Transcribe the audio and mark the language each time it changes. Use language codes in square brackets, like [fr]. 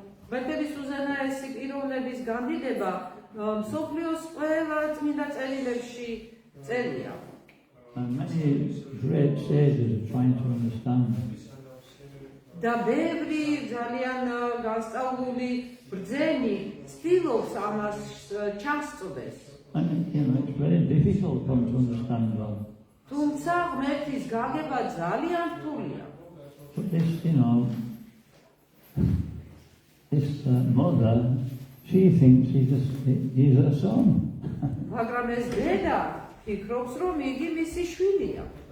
[ka] მეთების უზენაესი პიროვნების განდიდება მსოფლიოს ყველა წმინდა წერილებში წერია. [en] And many great sages are trying to understand [ka] და ბევრი ძალიან გასწავლული ბრძენი ცდილობს ამას ჩასწვდეს. [en] And it's very difficult for them to understand God. [ka] თუმცა ღმერთის გაგება ძალიან რთულია. [en] But this, this mother, she thinks he's her son. [ka] მაგრამ ეს დედა ფიქრობს, რომ იგი მისი შვილია.